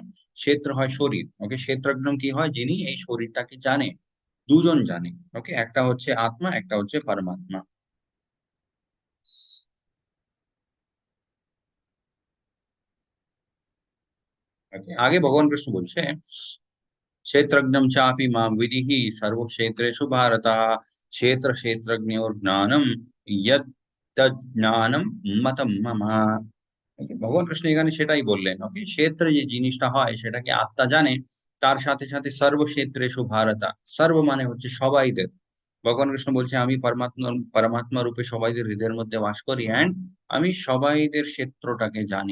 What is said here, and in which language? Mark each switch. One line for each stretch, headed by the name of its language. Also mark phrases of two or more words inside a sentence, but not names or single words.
Bangla: ক্ষেত্র হয় শরীর। ওকে, ক্ষেত্রজ্ঞ কি হয়? যিনি এই শরীরটাকে জানে। দুজন জানে। ওকে, একটা হচ্ছে আত্মা, একটা হচ্ছে পরমাত্মা। ওকে, আগে ভগবান কৃষ্ণ বলছে,
Sanskrit: क्षेत्रज्ञं चापि मां विदिहि सर्वक्षेत्रेषु भारत क्षेत्र क्षेत्रज्ञोर ज्ञानम यत् तत् ज्ञानम मतम मम।
Bangla: Okay, ভগবান কৃষ্ণ এখানে সেটাই বললেন। ওকে, ক্ষেত্রে যে জিনিসটা হয় সেটাকে আত্মা জানে। তার সাথে সাথে
Sanskrit: সর্বক্ষেত্রেষু ভারতা,
Bangla: সর্ব মানে হচ্ছে সবাইদের। ভগবান কৃষ্ণ বলছে আমি পরমাত্মা পরমাত্মা রূপে সবাইদের হৃদয়ের মধ্যে বাস করি, অ্যান্ড আমি সবাইদের ক্ষেত্রটাকে জানি।